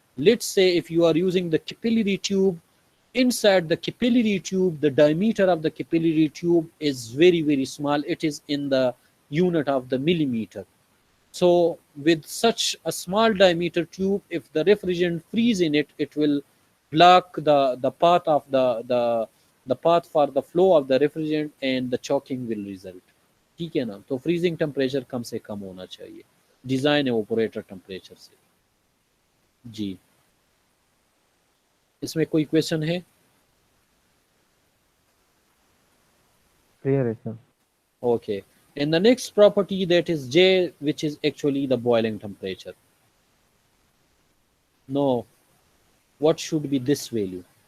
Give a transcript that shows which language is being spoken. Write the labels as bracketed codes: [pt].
[en] Let's say if you are using the capillary tube, inside the capillary tube the diameter of the capillary tube is very very small, it is in the unit of the millimeter. So with such a small diameter tube, if the refrigerant freeze in it, it will block the path of the path for the flow of the refrigerant, and the choking will result. [hi] ठीक है ना? तो freezing temperature कम से कम होना चाहिए design एवोपोरेटर temperature से। जी, इसमें कोई क्वेश्चन है? [en] Clear है sir. Okay. And the next property, that is J, which is actually the boiling temperature. No, what should be this value?